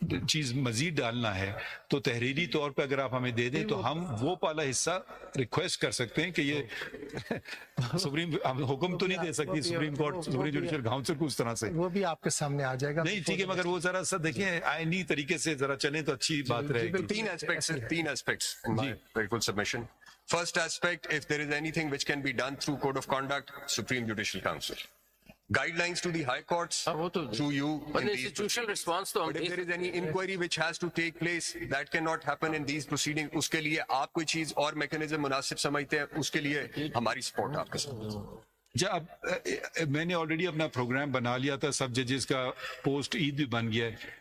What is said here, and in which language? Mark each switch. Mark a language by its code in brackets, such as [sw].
[ur] چیز مزید ڈالنا ہے تو تحریری طور پہ اگر آپ ہمیں دے دیں تو ہم وہ والا حصہ ریکویسٹ کر سکتے ہیں کہ یہ سپریم حکم تو نہیں دے سکتی supreme court supreme judicial council کو اس طرح سے. وہ بھی آپ کے سامنے آ جائے گا. نہیں ٹھیک ہے مگر وہ ذرا سا دیکھیں آئینی طریقے سے ذرا چلیں تو اچھی بات رہے گی. تین [en] aspects in my very full submission. First aspect, if there is anything which can be done through code of conduct, Supreme Judicial Council. Guidelines to the high courts through you. But the institutional response to but if there is any inquiry which has to take place, that cannot happen in these proceedings. [ur] اس کے لیے آپ کوئی چیز اور mechanism مناسب سمجھتے ہیں اس کے لیے ہماری سپورٹ آپ کے ساتھ. اب میں نے آلریڈی اپنا پروگرام بنا لیا تھا سب ججز کا پوسٹ عید بھی بن گیا ہے.